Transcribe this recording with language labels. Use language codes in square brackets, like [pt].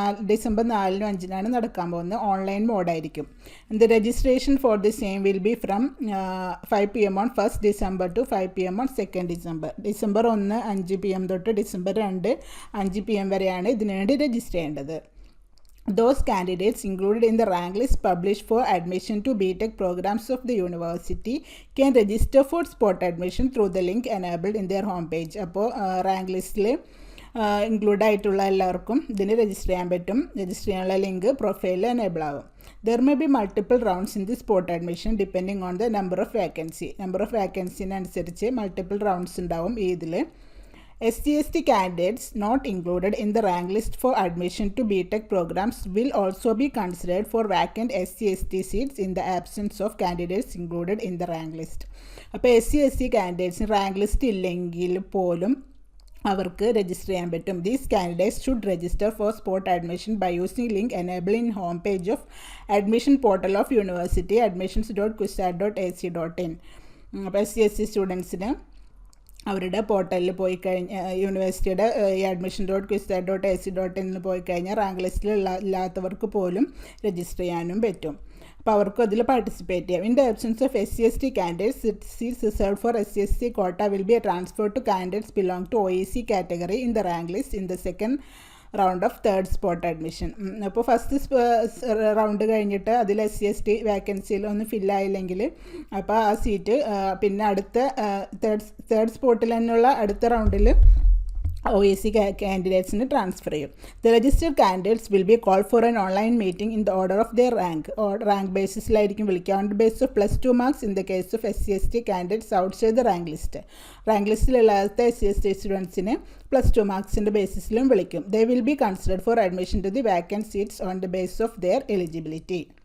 [ml] December 4-നും 5-നാണ് നടക്കാൻ പോകുന്നത്. Online മോഡായിരിക്കും. [en] The registration for the same will be from 5 PM on 1st December to 5 PM on 2nd December. [ml] December 1 5 PM തൊട്ട് December 2 5 PM വരെയാണ് ഇതിനുവേണ്ടി register ചെയ്യേണ്ടത്. [en] Those candidates included in the rank list published for admission to BTech programs of the university can register for spot admission through the link enabled in their homepage. [ml] അപ്പോൾ rank ലിസ്റ്റിൽ include ആയിട്ടുള്ള എല്ലാവർക്കും ഇതിന് register ചെയ്യാൻ പറ്റും. Register ചെയ്യാനുള്ള link പ്രൊഫൈലിൽ enable ആവും. [en] There may be multiple rounds in the spot admission depending on the number of vacancy. [ml] Number of വാക്കൻസിനനുസരിച്ച് multiple rounds ഉണ്ടാവും ഇതിൽ. [en] SC/ST candidates not included in the rank list for admission to BTech programs will also be considered for vacant SC/ST seats in the absence of candidates included in the rank list. [ml] അപ്പോൾ SC/ST candidates rank list ഇല്ലെങ്കിൽ പോലും അവർക്ക് register ചെയ്യാൻ പറ്റും. [en] These candidates should register for spot admission by using link enabled in home page of admission portal of university admissions.qsat.ac.in. [ml] അപ്പോൾ SC/ST സ്റ്റുഡൻസിന് അവരുടെ പോർട്ടലിൽ പോയി കഴിഞ്ഞാൽ യൂണിവേഴ്സിറ്റിയുടെ admission.qsat.ac.in പോയി കഴിഞ്ഞാൽ റാങ്ക് ലിസ്റ്റിൽ ഇല്ലാത്തവർക്ക് പോലും രജിസ്റ്റർ ചെയ്യാനും പറ്റും. അപ്പോൾ അവർക്കും അതിൽ പാർട്ടിസിപ്പേറ്റ് ചെയ്യാം. [en] In the absence of SC/ST candidates, seats reserved for SC/ST quota will be transferred to candidates belong to OEC category in the rank list in the second round of third spot admission. [ml] അപ്പോൾ first round കഴിഞ്ഞിട്ട് അതിൽ SC/ST വാക്കൻസിയിലൊന്നും ഫില്ലായില്ലെങ്കിൽ അപ്പോൾ ആ seat പിന്നെ അടുത്ത third സ്പോട്ടിൽ തന്നെയുള്ള അടുത്ത റൗണ്ടിൽ OEC candidates ട്രാൻസ്ഫർ ചെയ്യും. [en] The registered candidates will be called for an online meeting in the order of their rank. [ml] Rank ബേസിസിലായിരിക്കും വിളിക്കുക. [en] On the base of +2 marks in the case of SC/ST candidates outside the rank list. [ml] Rank ലിസ്റ്റിലില്ലാത്ത SC/ST സ്റ്റുഡൻസിന് +2 മാർക്സിൻ്റെ ബേസിസിലും വിളിക്കും. [en] They will be considered for admission to the vacant seats on the basis of their eligibility.